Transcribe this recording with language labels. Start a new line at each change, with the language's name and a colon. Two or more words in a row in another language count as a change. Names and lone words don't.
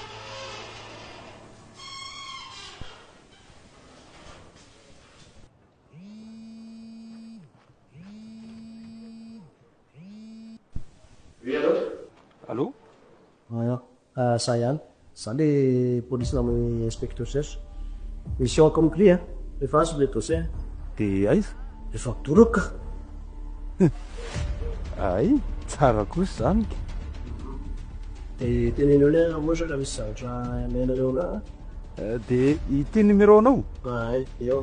Malagasy: Allô? Za ihany. Za le polisy namany
French: inspecteur cherche. Mission accomplie
Malagasy: rehefa azo le dossier. De aiza? Efa doraka. Ay, tsara kosa zany. De tenenao le moa raha misy zavatra amenareo na. De ity numéro anao? Ay, eo.